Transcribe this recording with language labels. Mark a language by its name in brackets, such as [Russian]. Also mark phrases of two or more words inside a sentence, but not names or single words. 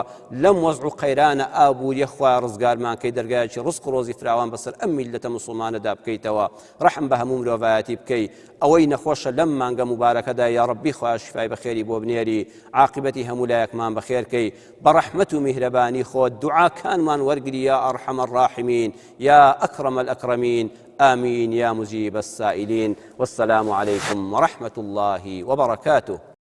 [Central Kurdish] لەم وەزع و قەیرانە ئابووریە خوا ڕزگارمان کەی دەرگایەکی ڕزق و ڕۆزی فراوان بەسەر ئەم میلەتە موسڵمانەدا بکەیتەوە ڕەحم بە هەموو مرۆڤایەتی بکەی ئەوەی نەخۆشە لەم مانگە مبارەکەدا [Arabic] یا ڕەبی [Central Kurdish] خوا شیفای بەخێری بۆ بنێری عاقبەتی هەموو لایەکمان بەخێرکەی بە ڕەحمەت و میهرەبانی خۆت دوعاکانمان وەرگری [Arabic] یا ئەرحەمە الراحمین یا ئەکرەمە الئەکرەمین آمين يا مجيب السائلين والسلام عليكم ورحمة الله وبركاته